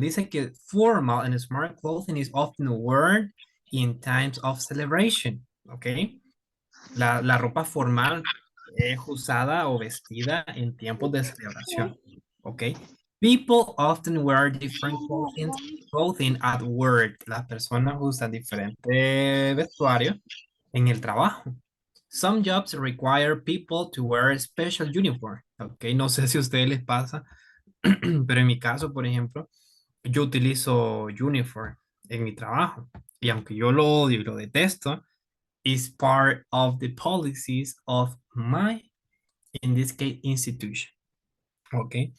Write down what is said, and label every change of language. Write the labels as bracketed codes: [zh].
[es] Dice que [en] formal and smart clothing is often worn in times of celebration. Ok. [es] La ropa formal es usada o vestida en tiempos de celebración. Ok. [en] People often wear different clothing at work. [es] Las personas usan diferente vestuario en el trabajo. [en] Some jobs require people to wear a special uniform. [es] Ok, no sé si a ustedes les pasa, pero en mi caso, por ejemplo, yo utilizo uniform en mi trabajo. Y aunque yo lo odio y lo detesto, [en] is part of the policies of my, in this case, institution. Ok.